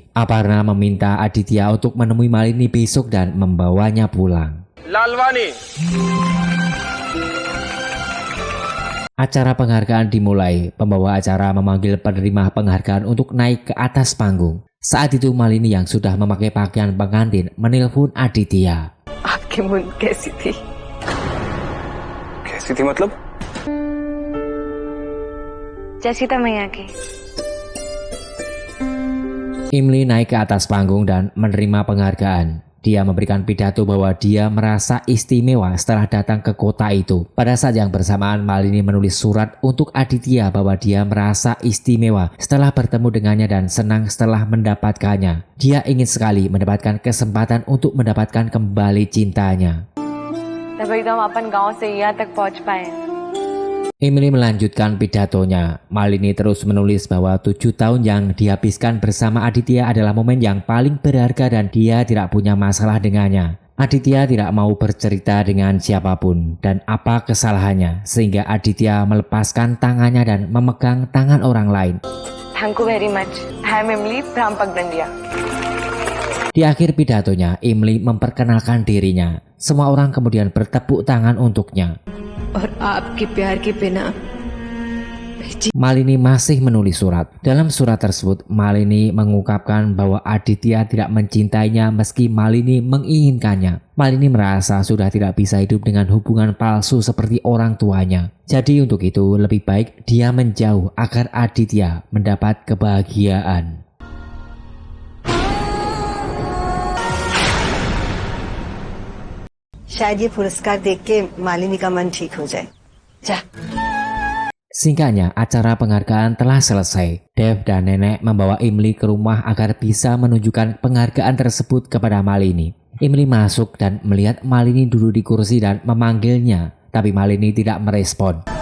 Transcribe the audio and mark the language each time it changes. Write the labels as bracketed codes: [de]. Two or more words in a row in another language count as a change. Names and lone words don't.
[id] Aparna meminta Aditya untuk menemui Malini besok dan membawanya pulang. लालवानी। Acara penghargaan dimulai. Pembawa acara memanggil penerima penghargaan untuk naik ke atas panggung. Saat itu Malini yang sudah memakai pakaian pengantin menelpon Aditya. [hi] आपकी मुन कैसी थी? कैसी थी मतलब? जैसी था मैया की। [id] Imli naik ke atas panggung dan menerima penghargaan. Dia memberikan pidato bahwa dia merasa istimewa setelah datang ke kota itu. Pada saat yang bersamaan, Malini menulis surat untuk Aditya bahwa dia merasa istimewa setelah bertemu dengannya dan senang setelah mendapatkannya. Dia ingin sekali mendapatkan kesempatan untuk mendapatkan kembali cintanya. [hi] तभी तो हम अपन गांव से यहाँ तक पहुँच पाए। [id] Imli melanjutkan pidatonya. Malini terus menulis bahwa 7 tahun yang dihabiskan bersama Aditya adalah momen yang paling berharga dan dia tidak punya masalah dengannya. Aditya tidak mau bercerita dengan siapapun dan apa kesalahannya sehingga Aditya melepaskan tangannya dan memegang tangan orang lain. [en] Thank you very much. I am Imli from Pagdandia. [id] Di akhir pidatonya, Imli memperkenalkan dirinya. Semua orang kemudian bertepuk tangan untuknya. [hi] और आपके प्यार के बिना [id] Malini masih menulis surat. Dalam surat tersebut, Malini mengungkapkan bahwa Aditya tidak mencintainya meski Malini menginginkannya. Malini merasa sudah tidak bisa hidup dengan hubungan palsu seperti orang tuanya. Jadi untuk itu lebih baik dia menjauh agar Aditya mendapat kebahagiaan. [hi] शायद ये पुरस्कार देख के मालिनी का मन ठीक हो जाए। जा। [id] Singkatnya, acara penghargaan telah selesai. Dev dan nenek membawa Imli ke rumah agar bisa menunjukkan penghargaan tersebut kepada Malini. Imli masuk dan melihat Malini duduk di kursi dan memanggilnya, tapi Malini tidak merespon.